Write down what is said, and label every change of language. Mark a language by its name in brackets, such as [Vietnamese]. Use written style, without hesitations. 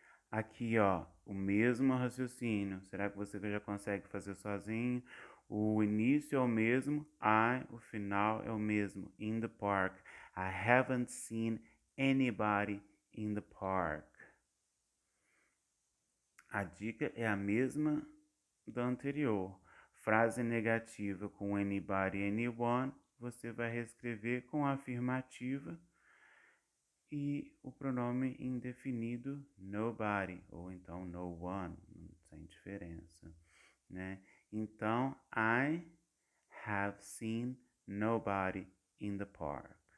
[Portuguese] Aqui, ó, o mesmo raciocínio. Será que você já consegue fazer sozinho? O início é o mesmo, I, o final é o mesmo, [English] in the park. I haven't seen anybody in the park. [Portuguese] A dica é a mesma da anterior. Frase negativa com anybody, anyone, você vai reescrever com a afirmativa e o pronome indefinido nobody, ou então no one, sem diferença, né? Então, [English] I have seen nobody in the park.